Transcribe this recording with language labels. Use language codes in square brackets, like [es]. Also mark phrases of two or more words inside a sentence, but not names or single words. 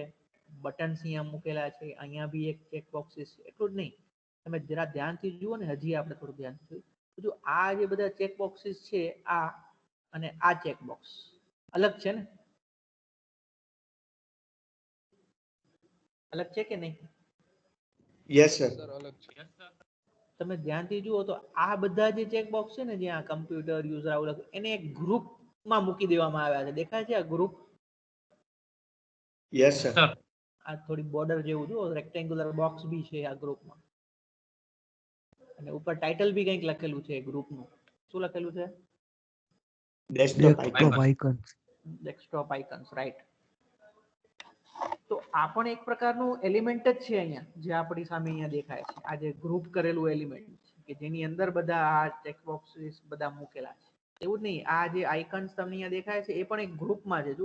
[gu] બટન્સ અહીંયા મૂકેલા છે. અહીંયા બી એક ચેકબોક્સીસ છે. એટલું જ નહીં, તમે જરા ધ્યાનથી જુઓ ને, હજી આપણે થોડું ધ્યાનથી જો આ જે બધા ચેકબોક્સીસ છે આ અને આ ચેકબોક્સ અલગ છે ને? અલગ છે કે નહીં? [en] Yes, sir. Yes, sir. [gu] તમે ધ્યાનથી જુઓ તો આ બધા જે ચેકબોક્સ છે ને જ્યાં [en] computer user [gu] આવું લખ્યું એને એક ગ્રુપમાં મૂકી દેવામાં આવ્યા છે. દેખાય છે આ ગ્રુપ? [en] Yes, sir. Sir. [gu] આ થોડી બોર્ડર જેવું જુઓ, [en] rectangular box [gu] બી છે આ ગ્રુપમાં અને ઉપર ટાઇટલ બી કંઈક લખેલું છે ગ્રુપનું. શું લખેલું છે? [en] Desktop icon. desktop icons. desktop icons, right. [gu] તો આ પણ એક પ્રકારનું એલિમેન્ટ જ છે અહીંયા જે આપણી સામે અહીંયા દેખાય છે. આ જે ગ્રુપ કરેલું એલિમેન્ટ કે જેની અંદર બધા આ ચેકબોક્સીસ બધા મૂકેલા છે. એવું જ નહીં, આ જે આઇકન્સ તમને અહીંયા દેખાય છે એ પણ એક ગ્રુપમાં છે.